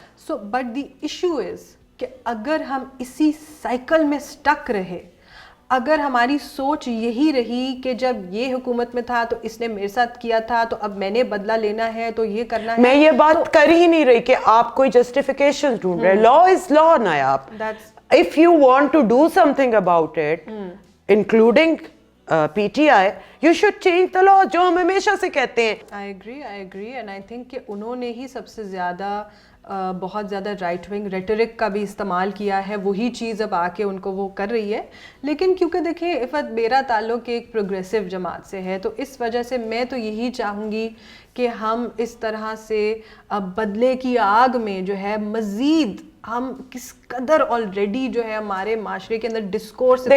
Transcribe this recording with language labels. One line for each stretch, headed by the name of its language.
English: So but the issue is
Urdu: کہ اگر ہم اسی سائیکل میں سٹک رہے, اگر ہماری سوچ یہی رہی کہ جب یہ حکومت میں تھا تو اس نے میرے ساتھ کیا تھا تو اب میں نے بدلہ لینا ہے تو یہ کرنا ہے. میں یہ بات کر ہی نہیں رہی کہ آپ کوئی جسٹیفیکیشن ڈھونڈ رہے.
English: Law is law نایاب. If you want to do something about it, including PTI, you should change the law,
Urdu: جو ہم ہمیشہ سے کہتے ہیں.
English: I agree and I think
Urdu: کہ انہوں نے ہی سب سے زیادہ بہت زیادہ رائٹ ونگ ریٹرک کا بھی استعمال کیا ہے, وہی چیز اب آ کے ان کو وہ کر رہی ہے. لیکن کیونکہ دیکھیں عفت, میرا تعلق ایک پروگریسو جماعت سے ہے, تو اس وجہ سے میں تو یہی چاہوں گی کہ ہم اس طرح سے بدلے کی آگ میں جو ہے مزید ہم کس قدر آلریڈی جو ہے ہمارے معاشرے کے اندر ڈسکورس.